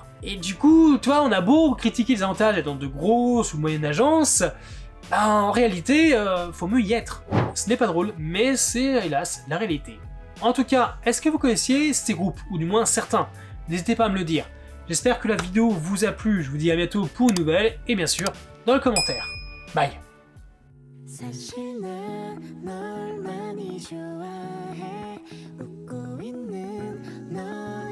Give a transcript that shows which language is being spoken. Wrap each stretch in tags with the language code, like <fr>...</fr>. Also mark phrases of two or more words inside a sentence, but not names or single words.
<fr>Et du coup, toi, on a beau critiquer les avantages d'être dans de grosses ou moyennes agences, en réalité, faut mieux y être. Ce n'est pas drôle, mais c'est hélas la réalité. En tout cas, est-ce que vous connaissiez ces groupes, ou du moins certains? N'hésitez pas à me le dire. J'espère que la vidéo vous a plu, je vous dis à bientôt pour une nouvelle, et bien sûr, dans le commentaire. Bye.</fr> <ko>사실 난 널 많이 좋아해 웃고 있는 너</ko>